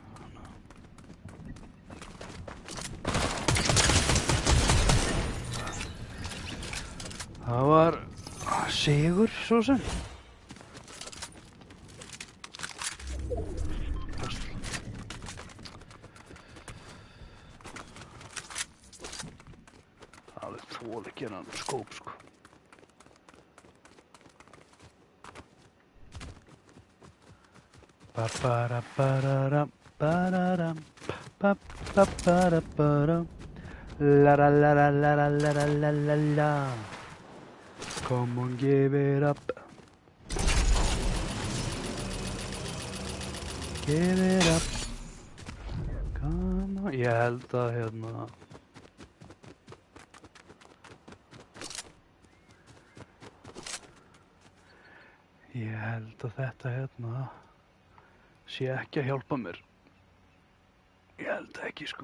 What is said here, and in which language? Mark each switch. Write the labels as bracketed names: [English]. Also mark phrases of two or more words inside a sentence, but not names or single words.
[Icelandic] Það var sigur, svo sem. Það er þvól ekki hennan skóp, sko. Ba-ba-da-ba-da-dam, ba-da-dam, ba-ba-ba-da-ba-dam, la-la-la-la-la-la-la-la-la-la. [English] Come on, give it up. Give it up. Come on. [Icelandic] Ég held að hérna þetta hérna sé ekki að hjálpa mér. Ég held ekki, sko.